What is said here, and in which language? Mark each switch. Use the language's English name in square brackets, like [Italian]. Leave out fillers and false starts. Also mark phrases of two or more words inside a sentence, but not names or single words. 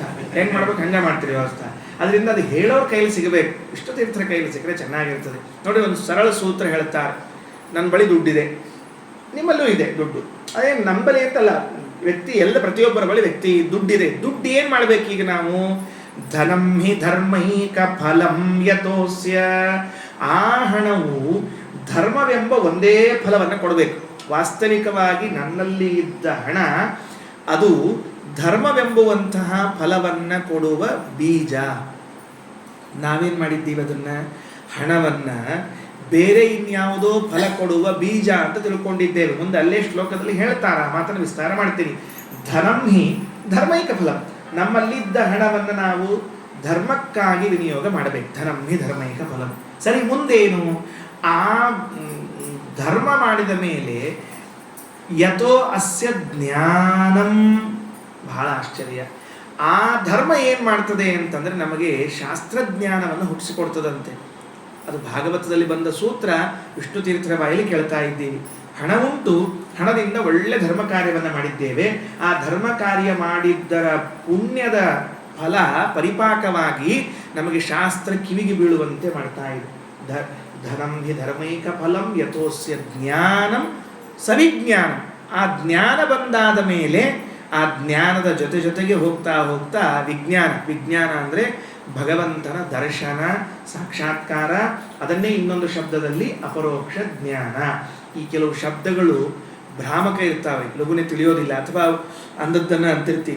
[Kannada] ಹೆಂಗೆ ಮಾಡ್ಬೇಕು ಹಂಗೆ ಮಾಡ್ತೀರಿ ವ್ಯವಸ್ಥೆ. ಅದರಿಂದ ಅದು ಹೇಳೋರ ಕೈಲಿ ಸಿಗಬೇಕು. ವಿಷ್ಣು ತೀರ್ಥರ ಕೈಲಿ ಸಿಕ್ಕರೆ ಚೆನ್ನಾಗಿರ್ತದೆ. ನೋಡಿ, ಒಂದು ಸರಳ ಸೂತ್ರ ಹೇಳ್ತಾರೆ. ನನ್ನ ಬಳಿ ದುಡ್ಡಿದೆ, ನಿಮ್ಮಲ್ಲೂ ಇದೆ ದುಡ್ಡು. ಅದೇ ನಮ್ಮ ಬಳಿ ಅಂತಲ್ಲ, ವ್ಯಕ್ತಿ ಎಲ್ಲ ಪ್ರತಿಯೊಬ್ಬರ ಬಳಿ ವ್ಯಕ್ತಿ ದುಡ್ಡಿದೆ. ದುಡ್ಡು ಏನು ಮಾಡಬೇಕು ಈಗ ನಾವು? [Sanskrit] ಧನಂ ಹಿ ಧರ್ಮೈಕ ಫಲಂ ಯತೋಸ್ಯ. [Kannada] ಆ ಹಣವು ಧರ್ಮವೆಂಬ ಒಂದೇ ಫಲವನ್ನು ಕೊಡಬೇಕು. ವಾಸ್ತವಿಕವಾಗಿ ನನ್ನಲ್ಲಿ ಇದ್ದ ಹಣ ಅದು ಧರ್ಮವೆಂಬುವಂತಹ ಫಲವನ್ನು ಕೊಡುವ ಬೀಜ. ನಾವೇನು ಮಾಡಿದ್ದೀವಿ ಅದನ್ನು, ಹಣವನ್ನು ಬೇರೆ ಇನ್ಯಾವುದೋ ಫಲ ಕೊಡುವ ಬೀಜ ಅಂತ ತಿಳ್ಕೊಂಡಿದ್ದೇವೆ. ಮುಂದೆ ಅಲ್ಲೇ ಶ್ಲೋಕದಲ್ಲಿ ಹೇಳ್ತಾರ, ಮಾತನ್ನು ವಿಸ್ತಾರ ಮಾಡ್ತೀನಿ. [Sanskrit] ಧನಂ ಹಿ ಧರ್ಮೈಕ ಫಲ. [Kannada] ನಮ್ಮಲ್ಲಿದ್ದ ಹಣವನ್ನು ನಾವು ಧರ್ಮಕ್ಕಾಗಿ ವಿನಿಯೋಗ ಮಾಡಬೇಕು. [Sanskrit] ಧನಂ ಹಿ ಧರ್ಮೈಕ ಫಲಂ. [Kannada] ಸರಿ, ಮುಂದೇನು? ಆ ಧರ್ಮ ಮಾಡಿದ ಮೇಲೆ [Sanskrit] ಯಥೋ ಅಸ್ಯ ಜ್ಞಾನಂ. [Kannada] ಬಹಳ ಆಶ್ಚರ್ಯ. ಆ ಧರ್ಮ ಏನು ಮಾಡ್ತದೆ ಅಂತಂದರೆ ನಮಗೆ ಶಾಸ್ತ್ರಜ್ಞಾನವನ್ನು ಹುಟ್ಟಿಸಿಕೊಡ್ತದಂತೆ. ಅದು ಭಾಗವತದಲ್ಲಿ ಬಂದ ಸೂತ್ರ ವಿಷ್ಣು ತೀರ್ಥರ ಬಾಯಲ್ಲಿ ಕೇಳ್ತಾ ಇದ್ದೀವಿ. ಹಣ ಉಂಟು, ಹಣದಿಂದ ಒಳ್ಳೆ ಧರ್ಮ ಕಾರ್ಯವನ್ನು ಮಾಡಿದ್ದೇವೆ. ಆ ಧರ್ಮ ಕಾರ್ಯ ಮಾಡಿದ್ದರ ಪುಣ್ಯದ ಫಲ ಪರಿಪಾಕವಾಗಿ ನಮಗೆ ಶಾಸ್ತ್ರ ಕಿವಿಗೆ ಬೀಳುವಂತೆ ಮಾಡ್ತಾ ಇದೆ. [Sanskrit] ಧನಂ ಹಿ ಧರ್ಮೈಕ ಫಲಂ ಯಥೋಸ್ಯ ಜ್ಞಾನಂ ಸವಿಜ್ಞಾನ. [Kannada] ಆ ಜ್ಞಾನ ಬಂದಾದ ಮೇಲೆ ಆ ಜ್ಞಾನದ ಜೊತೆಗೆ ಹೋಗ್ತಾ ಹೋಗ್ತಾ ವಿಜ್ಞಾನ. ವಿಜ್ಞಾನ ಅಂದರೆ ಭಗವಂತನ ದರ್ಶನ, ಸಾಕ್ಷಾತ್ಕಾರ. ಅದನ್ನೇ ಇನ್ನೊಂದು ಶಬ್ದದಲ್ಲಿ ಅಪರೋಕ್ಷ ಜ್ಞಾನ. ಈ ಕೆಲವು ಶಬ್ದಗಳು ಭ್ರಾಮಕ ಇರ್ತಾವೆ, ಲಘುನೆ ತಿಳಿಯೋದಿಲ್ಲ, ಅಥವಾ ಅಂದದ್ದನ್ನು ಅಂತಿರ್ತೀವಿ.